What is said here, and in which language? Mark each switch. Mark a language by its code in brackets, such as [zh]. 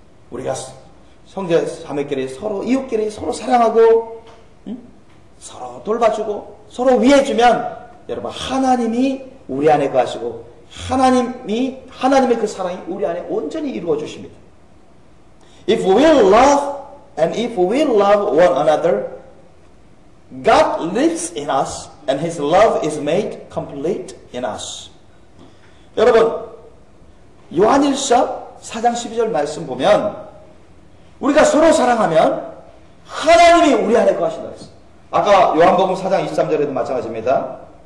[ko] 우리가 형제 자매끼리 서로 이웃끼리 서로 사랑하고 서로 돌봐주고 서로 위해주면 여러분 하나님이 우리 안에 거하시고 하나님의 그 사랑이 우리 안에 온전히 이루어 주십니다. [en] If we love and if we love one another, God lives in us and His love is made complete in us. [ko] 여러분, 요한일서 4장 12절 말씀 보면 우리가 서로 사랑하면 하나님이 우리 안에 거하신다 했어요. 아까 요한복음 4장 23절에도 마찬가지입니다.